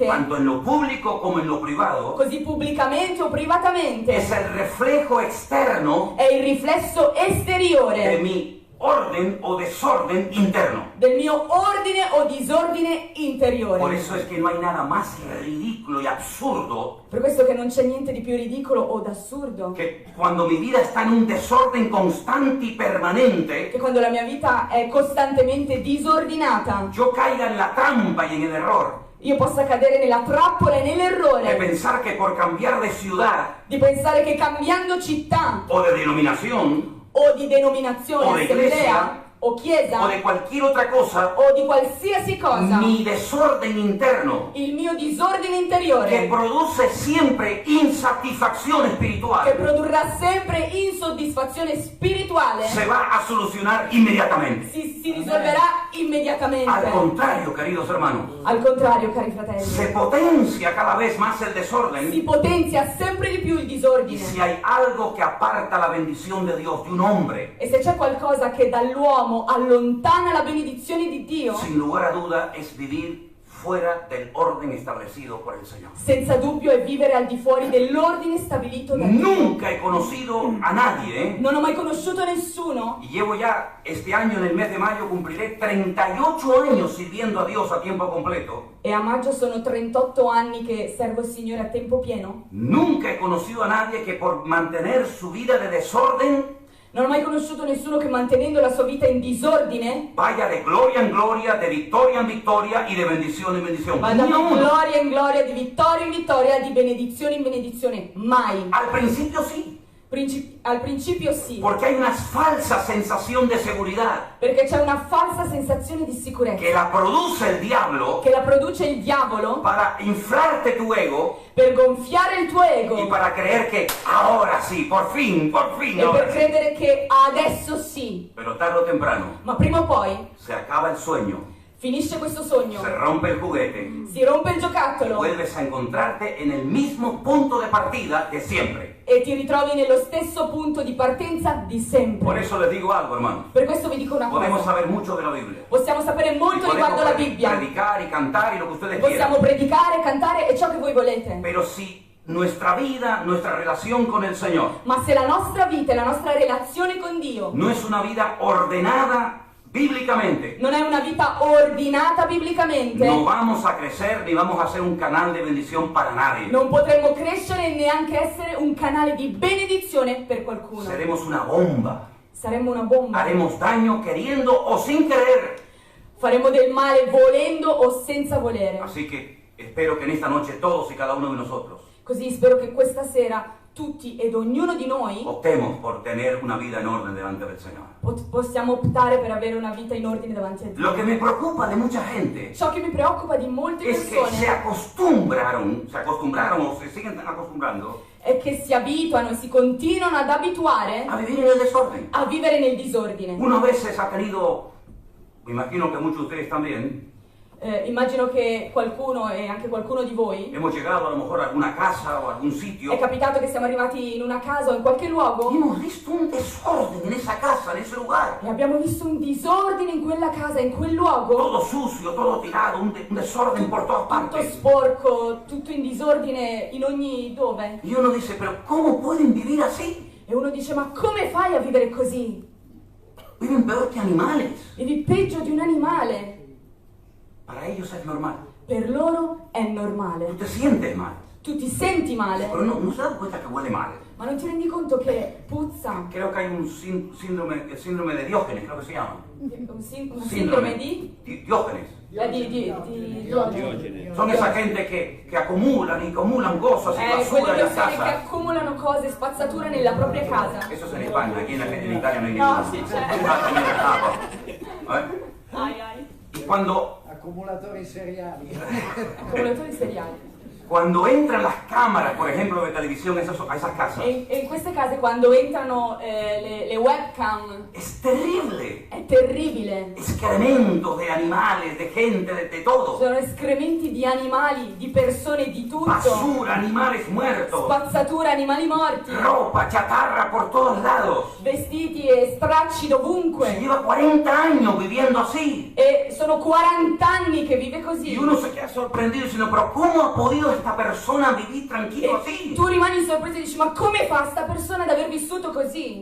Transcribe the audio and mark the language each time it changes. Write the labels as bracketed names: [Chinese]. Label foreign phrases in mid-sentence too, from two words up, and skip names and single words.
[Spanish] tanto en lo público como en lo privado, [Italian] così pubblicamente o privatamente, [Spanish] es el reflejo externo [Italian] è il riflesso [Spanish] de [Italian] esteriore [Spanish] mi orden o desorden interno. [Italian] del mio ordine o disordine [Spanish] Por [Italian] interiore. [Spanish] eso es que no hay nada más ridículo y absurdo [Italian] Per questo che non c'è niente di più ridicolo o d'assurdo [Spanish] que cuando mi vida está en un desorden constante y permanente, [Italian] che quando la mia vita è costantemente disordinata, [Spanish] yo caiga en la trampa y en el error [Italian] io possa cadere nella trappola e [Spanish] de [Italian] nell'errore [Spanish] pensar que por cambiar de ciudad [Italian] di pensare che cambiando città [Spanish] o de denominación [Italian] o di denominazione, O di assemblea [Spanish] iglesia, [Italian] o chiesa [Spanish] o de cualquier otra cosa, [Italian] o di qualsiasi cosa, [Spanish] mi desorden interno [Italian] il mio disordine [Spanish] que [Italian] interiore [Spanish] produce siempre insatisfacción [Italian] che [Spanish] espiritual [Italian] produrrà sempre insoddisfazione spirituale [Spanish] se va a solucionar inmediatamente. [Italian] si risolverà immediatamente. [Spanish] Al contrario, queridos hermanos, [Italian] Al contrario, cari [Spanish] se [Italian] fratelli, [Spanish] potencia cada vez más el desorden. [Italian] si potenzia sempre di più il [Spanish] Y [Italian] disordine. [Spanish] si hay algo que aparta la bendición de Dios de un hombre, [Italian] E se c'è qualcosa che dall'uomo allontana la benedizione di Dio, [Spanish] sin lugar a duda es vivir fuera del orden establecido por el Señor. [Italian] senza dubbio è vivere al di fuori dell'ordine stabilito da Dio. [Spanish] Nunca he conocido a nadie, [Italian] Non ho mai conosciuto nessuno, [Spanish] y llevo ya este año, en el mes de mayo, cumpliré 38 años sirviendo a Dios a tiempo completo. [Italian] e a maggio sono 38 anni che servo il Signore a tempo pieno. [Spanish] Nunca he conocido a nadie que por mantener su vida de desorden [Italian] Non ho mai conosciuto nessuno che mantenendo la sua vita in disordine [Spanish] vaya de gloria en gloria, de victoria en victoria y de bendición en bendición. [Italian] vada [Spanish] Ni [Italian] di [Spanish] uno. [Italian] gloria in gloria, di vittoria in vittoria, di benedizione in benedizione. Mai. [Spanish] Al principio sí, [Italian] Al principio sì, [Spanish] porque hay una falsa sensación de seguridad [Italian] perché c'è una falsa sensazione di sicurezza [Spanish] que la produce el diablo [Italian] che la produce il diavolo [Spanish] para inflarte tu ego [Italian] per gonfiare il tuo [Spanish] y [Italian] ego [Spanish] para creer que ahora sí, por fin, [Italian] e [Spanish] ahora [Italian] per [Spanish] sí. [Italian] credere che adesso sì, [Spanish] Pero tarde o temprano [Italian] ma prima o poi [Spanish] se acaba el sueño, [Italian] finisce questo sogno, [Spanish] se rompe el juguete, [Italian] si rompe il giocattolo [Spanish] vuelves a encontrarte en el mismo punto de partida de siempre. [Italian] e ti ritrovi nello stesso punto di partenza di [Spanish] Por [Italian] sempre. [Spanish] eso les digo algo, hermano. [Italian] Per questo vi dico una [Spanish] Podemos [Italian] cosa, [Spanish] saber mucho de la Biblia. [Italian] possiamo sapere [Spanish] Y [Italian] molto [Spanish] podemos [Italian] riguardo la Bibbia, [Spanish] predicar y cantar y lo que ustedes [Italian] possiamo [Spanish] quieran. [Italian] predicare, cantare e ciò che voi volete, [Spanish] Pero si nuestra vida, nuestra relación con el Señor [Italian] ma se la nostra vita e la nostra relazione con Dio [Spanish] no es una vida ordenada bíblicamente, [Italian] non è una vita ordinata biblicamente, [Spanish] no vamos a crecer ni vamos a ser un canal de bendición para nadie. [Italian] non potremmo crescere e neanche essere un canale di benedizione per qualcuno. [Spanish] Seremos una bomba. [Italian] Saremmo una bomba. [Spanish] Haremos daño queriendo o sin querer. [Italian] Faremo del male volendo o senza volere. [Spanish] Así que espero que en esta noche todos y cada uno de nosotros [Italian] Così spero che questa sera tutti ed ognuno di noi [Spanish] optemos por tener una vida en orden delante del Señor. [Italian] possiamo optare per avere una vita in ordine davanti a Dio. [Spanish] Lo que me preocupa de mucha gente [Italian] Ciò che mi preoccupa di molte [Spanish] es que [Italian] persone [Spanish] se acostumbraron o se siguen acostumbrando [Italian] è che si abituano e si continuano ad abituare [Spanish] a vivir en el desorden. [Italian] a vivere nel disordine. [Spanish] Uno a veces ha tenido, me imagino que muchos de ustedes también, [Italian] Immagino che qualcuno e anche qualcuno di voi [Spanish] hemos llegado a lo mejor a alguna casa o a algún sitio [Italian] è capitato che siamo arrivati in una casa o in qualche [Spanish] y [Italian] luogo [Spanish] hemos visto un desorden en esa casa, en ese lugar. [Italian] e abbiamo visto un disordine in quella casa, in quel luogo, [Spanish] Todo sucio, todo tirado, un desorden por todas [Italian] tutto [Spanish] partes. [Italian] sporco, tutto in disordine in ogni dove. [Spanish] Y uno dice, pero ¿cómo pueden vivir así? [Italian] E uno dice, ma come fai a vivere così? [Spanish] Viven peor que animales. [Italian] Vivi peggio di un animale. [Spanish] Para ellos es normal. [Italian] Per loro è [Spanish] Tú [Italian] normale. [Spanish] te sientes mal, [Italian] Tu ti senti male, [Spanish] pero no se dan cuenta que huele mal. [Italian] ma non ti rendi conto che puzza. [Spanish] Creo que hay un síndrome, el síndrome de Diógenes, creo que se llama. [Italian] Una sindrome di [Spanish] Diógenes. [Italian] Diogene. [Spanish] Son esa gente que acumulan y acumulan cosas y basura [Italian] Quelle [Spanish] en las [Italian] persone che [Spanish] casas. [Italian] accumulano cose, spazzatura nella propria casa. [Spanish] Eso es en España, aquí en Italia no hay No, ninguno. [Italian] sí, c'è. [Spanish] Ah, también en Europa. Ai ai. Y cuando [Italian] Accumulatori seriali. Accumulatori seriali. [Spanish] Cuando entran las cámaras, por ejemplo, de televisión a esas casas, [Italian] E in queste case quando entrano le webcam [Spanish] es terrible. [Italian] è terribile. [Spanish] Excrementos de animales, de gente, de todo. [Italian] Sono escrementi di animali, di persone, di tutto. [Spanish] Basura, animales muertos. [Italian] Spazzatura, animali morti. [Spanish] Ropa, chatarra por todos lados. [Italian] Vestiti e stracci [Spanish] Se [Italian] dovunque. [Spanish] lleva 40 años viviendo así. [Italian] E sono 40 anni che vive così. [Spanish] Y uno se queda sorprendido diciendo, pero ¿cómo ha podido esta persona vivir tranquilo [Italian] E [Spanish] así? [Italian] tu rimani sorpreso e dici, ma come fa sta persona ad aver vissuto così?